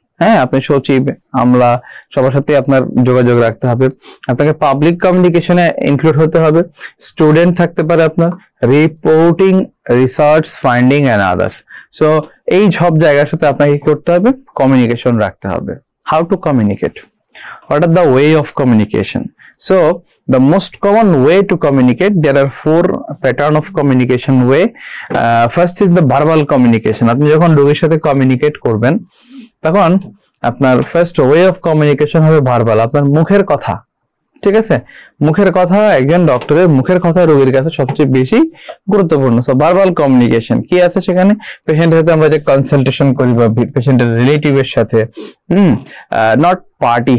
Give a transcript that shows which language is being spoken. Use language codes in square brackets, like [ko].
[bn] হ্যাঁ, আপনি সচিব, আমলা, সবার সাথে আপনার যোগাযোগ রাখতে হবে। আপনাকে পাবলিক কমিউনিকেশনে ইনক্লুড হতে হবে। স্টুডেন্ট থাকতে পারে আপনার, reporting, research, finding and others. So এই সব জায়গার সাথে আপনাকে কি করতে হবে? কমিউনিকেশন রাখতে হবে। [en] How to communicate? What are the way of communication? So the most common way to communicate, there are 4 pattern of communication way. First is the verbal communication. [bn] আপনি যখন রোগীর সাথে কমিউনিকেট করবেন, তখন আপনার [en] first way of communication [bn] হবে verbal, আপনার মুখের কথা। ঠিক আছে, মুখের কথা, একজন ডক্টরের মুখের কথা রোগীর কাছে সবচেয়ে বেশি গুরুত্বপূর্ণ। সো ভার্বাল কমিউনিকেশন কি আছে সেখানে? পেশেন্টের সাথে আমরা যে কনসালটেশন করি বা পেশেন্টের রিলেটিভের সাথে, নট পার্টি।